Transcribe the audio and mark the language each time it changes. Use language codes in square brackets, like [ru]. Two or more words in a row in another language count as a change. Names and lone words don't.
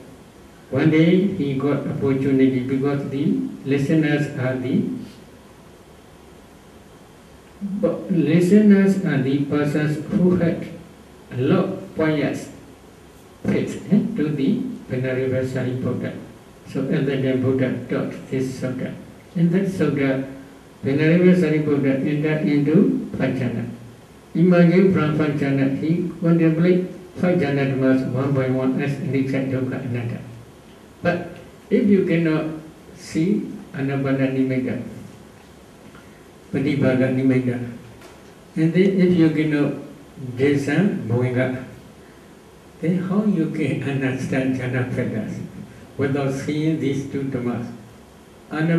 [en] One day he got opportunity because the listeners are the persons who had a lot of pious faith to the Venerable Sariputta. So at that time Buddha taught this subject. In that subject, Venerable Sariputta entered into 5 jhana. Emerging from 5 jhana, he contemplated 5 jhana dhammas one by one as [pi] anicca, dukkha, anatta. [en] But if you cannot see [pi] Anapada Nimitta, Patibhaga Nimitta, [en] and then if you cannot Jason Moinga. Then how you can understand jhana factors without seeing these two dhammas?